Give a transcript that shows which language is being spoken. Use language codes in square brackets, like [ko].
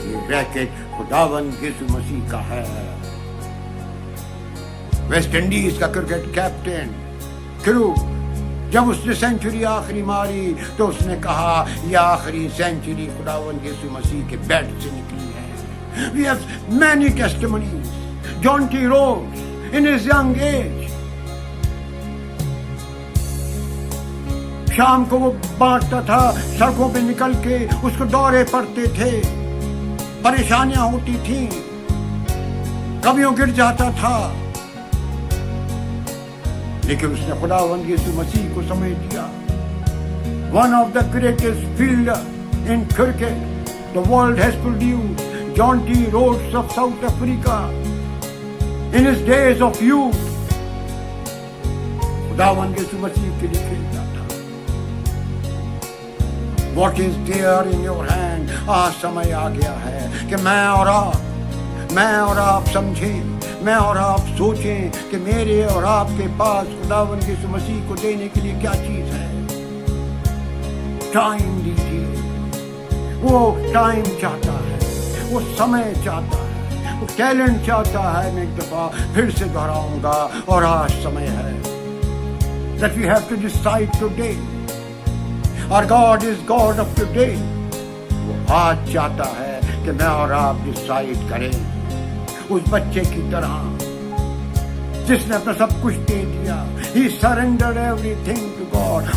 [ur] Racket خداوند یسوع مسیح کا ہے. ویسٹ انڈیز کا کرکٹ کیپٹن کرو جب اس نے سینچری آخری ماری تو اس نے کہا یہ آخری سینچری خداوند یسوع مسیح کے بیٹ سے نکلی ہے. [en] We have many testimonies. John T. [ur] Rhodes [en] in his young age, [ur] شام کو وہ بانٹتا تھا, سڑکوں پہ نکل کے اس کو دورے پڑتے تھے, پریشانیاں ہوتی تھیں, کبھیوں گر جاتا تھا, لیکن اس نے خداوند یسوع مسیح کو سمجھ دیا. [en] One of the greatest fielder in cricket the world has produced, John T. Rhodes of South Africa, in his days of youth, [ur] خداوند یسوع مسیح کے لیے کھیلتا تھا. [en] What is there in your hand? [ur] آج سمے آ گیا ہے کہ میں اور آپ سمجھیں, میں اور آپ سوچیں کہ میرے اور آپ کے پاس خداوند یسوع مسیح کو دینے کے لیے کیا چیز ہے. ٹائم دیجیے. وہ ٹائم چاہتا ہے, وہ سمے چاہتا ہے, وہ ٹیلنٹ چاہتا ہے. میں ایک دفعہ پھر سے دہراؤں گا, اور آج سمے ہے [en] that we have to decide today. Our God is God of today. [ur] وہ آج چاہتا ہے کہ میں اور آپ ڈیسائیڈ کریں اس بچے کی طرح جس نے اپنا سب کچھ دے دیا. [en] He surrendered everything to God.